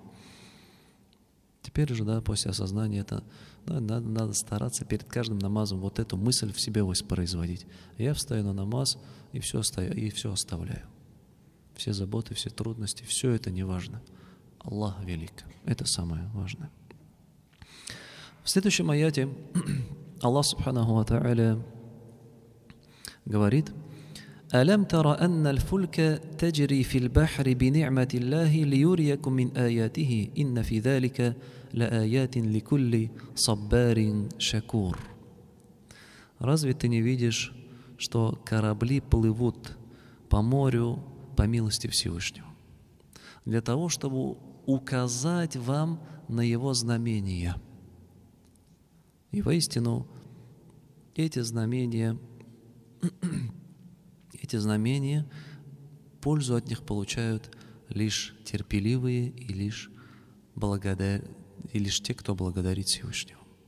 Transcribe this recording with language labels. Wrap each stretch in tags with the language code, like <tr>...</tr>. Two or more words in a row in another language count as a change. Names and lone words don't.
<ru>Теперь же, да, после осознания это, да, надо стараться перед каждым намазом вот эту мысль в себе воспроизводить. Я встаю на намаз и все оставляю. Все заботы, все трудности, все это не важно. Аллах велик. Это самое важное. В следующем аяте</ru> <ar>الله سبحانه وتعالى говорит: «ألم تر أن الفلك تجري في البحر بنعمت الله ليريكم من آياته إن في ذلك لآيات لكل صبار شكور».</ar> <ru>Разве ты не видишь, что корабли плывут по морю по милости Всевышнего? Для того, чтобы указать вам на его знамения. И воистину, эти знамения, пользу от них получают лишь терпеливые и лишь те, кто благодарит Всевышнего.</ru>